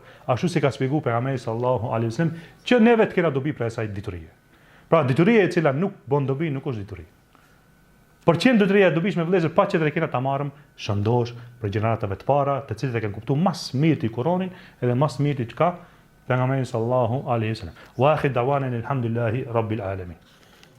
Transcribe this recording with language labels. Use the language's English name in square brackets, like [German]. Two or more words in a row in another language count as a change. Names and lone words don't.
[Albanian] Ashtu si ka shpjeguar pejgamberi [Arabic] صلى الله عليه وسلم [Albanian] që neve të kena dobi për asaj diturie. Pra dituria e cila nuk bën dobi nuk është dituri. Por qenë dituria e dobishme vëllezër, pa që të kena ta marrëm shëndosh për gjeneratave të para, të cilët e kanë kuptuar mas mirë ti Kur'anin edhe mas mirë ti çka pejgamberi [Arabic] صلى الله عليه وسلم. وآخر دعوانا الحمد لله رب العالمين.